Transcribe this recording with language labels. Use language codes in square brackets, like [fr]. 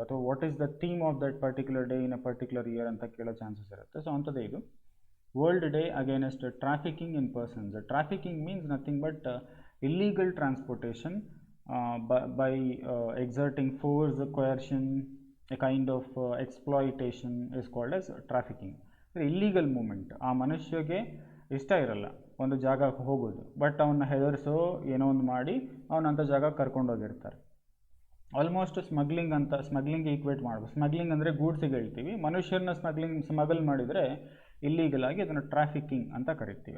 [en] ಅಥವಾ what is the theme of that particular day in a particular year [kn] ಅಂತ ಕೇಳೋ chances ಇರುತ್ತೆ. So ಅಂಥದ್ದೇ ಇದು world day against trafficking in persons. [en] Trafficking means nothing but illegal transportation by exerting force, coercion, a kind of exploitation is called as trafficking. Illegal movement, [kn] ಆ ಮನುಷ್ಯಗೆ ಇಷ್ಟ ಇರಲ್ಲ ಒಂದು ಜಾಗಕ್ಕೆ ಹೋಗೋದು, ಬಟ್ ಅವನ್ನ ಹೆದರಿಸೋ ಏನೋ ಒಂದು ಮಾಡಿ ಅವನಂಥ ಜಾಗಕ್ಕೆ ಕರ್ಕೊಂಡೋಗಿರ್ತಾರೆ. ಆಲ್ಮೋಸ್ಟ್ ಸ್ಮಗ್ಲಿಂಗ್ ಈಕ್ವೇಟ್ ಮಾಡ್ಬೋದು. ಸ್ಮಗ್ಲಿಂಗ್ ಅಂದರೆ ಗೂಡ್ಸಿಗೆ ಹೇಳ್ತೀವಿ, ಮನುಷ್ಯರನ್ನ ಸ್ಮಗಲ್ ಮಾಡಿದರೆ ಇಲ್ಲೀಗಲ್ ಆಗಿ ಅದನ್ನು ಟ್ರಾಫಿಕಿಂಗ್ ಅಂತ ಕರಿತೀವಿ.